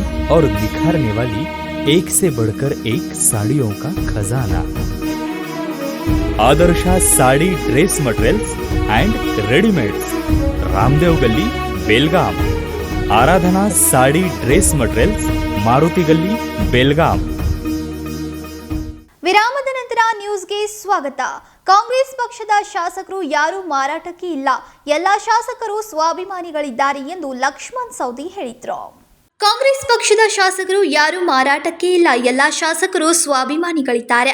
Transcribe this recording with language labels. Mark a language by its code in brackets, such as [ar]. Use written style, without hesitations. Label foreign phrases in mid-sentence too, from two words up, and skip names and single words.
[hi] और निखारने वाली एक से बढ़कर एक साड़ियों का खजाना। आदर्शा साड़ी ड्रेस मटेरियल्स एंड रेडीमेड्स, रामदेव गली, बेलगाम। आराधना साड़ी ड्रेस मटेरियल्स, मारुति गली, बेलगाम। [kn] ವಿರಾಮದ ನಂತರ ನ್ಯೂಸ್ಗೆ ಸ್ವಾಗತ. ಕಾಂಗ್ರೆಸ್ ಪಕ್ಷದ ಶಾಸಕರು ಯಾರೂ ಮಾರಾಟಕ್ಕೆ ಇಲ್ಲ, ಎಲ್ಲ ಶಾಸಕರು ಸ್ವಾಭಿಮಾನಿಗಳಿದ್ದಾರೆ ಎಂದು ಲಕ್ಷ್ಮಣ್ ಸವದಿ ಹೇಳಿದರು. ಕಾಂಗ್ರೆಸ್ ಪಕ್ಷದ ಶಾಸಕರು ಯಾರೂ ಮಾರಾಟಕ್ಕೆ ಇಲ್ಲ, ಎಲ್ಲ ಶಾಸಕರು ಸ್ವಾಭಿಮಾನಿಗಳಿದ್ದಾರೆ.